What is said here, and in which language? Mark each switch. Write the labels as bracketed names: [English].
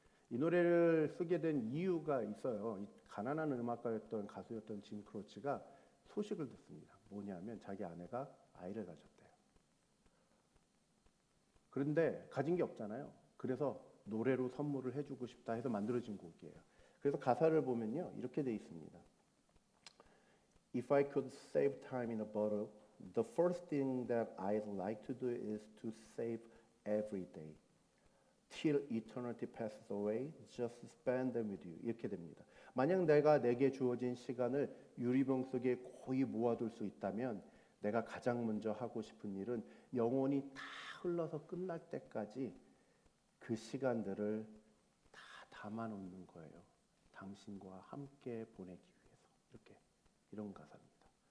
[Korean] 이 노래를 쓰게 된 이유가 있어요. 가난한 음악가였던 가수였던 짐 크러치가 소식을 듣습니다. 뭐냐면 자기 아내가 아이를 가졌대요. 그런데 가진 게 없잖아요. 그래서 노래로 선물을 해주고 싶다 해서 만들어진 곡이에요. 그래서 가사를 보면요, 이렇게 돼 있습니다. [English] If I could save time in a bottle, the first thing that I'd like to do is to save every day. Till eternity passes away, just spend them with you. [Korean] 이렇게 됩니다. 만약 내게 주어진 시간을 유리병 속에 고이 모아둘 수 있다면 내가 가장 먼저 하고 싶은 일은 영원히 다 흘러서 끝날 때까지 그 시간들을 다 담아놓는 거예요. 당신과 함께 보내기 위해서. 이런 가사입니다.